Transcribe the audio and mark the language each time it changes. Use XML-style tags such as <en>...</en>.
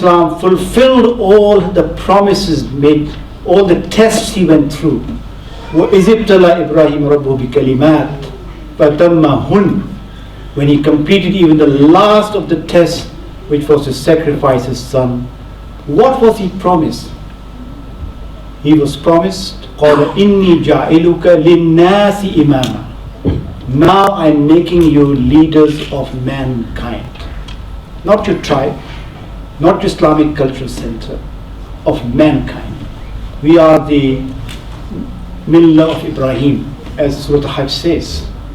<en>fulfilled all the promises made, all the tests he went through,</en> <ar>وَإِذِ ابْتَلَى إِبْرَاهِيمَ رَبُّهُ بِكَلِمَاتٍ فَتَمَّهُنَّ,</ar> <en>when he completed even the last of the tests, which was to sacrifice his son, what was he promised? He was promised,</en> <ar>قَالَ إِنِّي جَعِلُكَ لِلنَّاسِ إِمَامًا.</ar> <en>Now I'm making you leaders of mankind. Not your tribe, not your Islamic cultural center, of mankind. We are the Millah of Ibrahim, as Surah Hajj says.</en>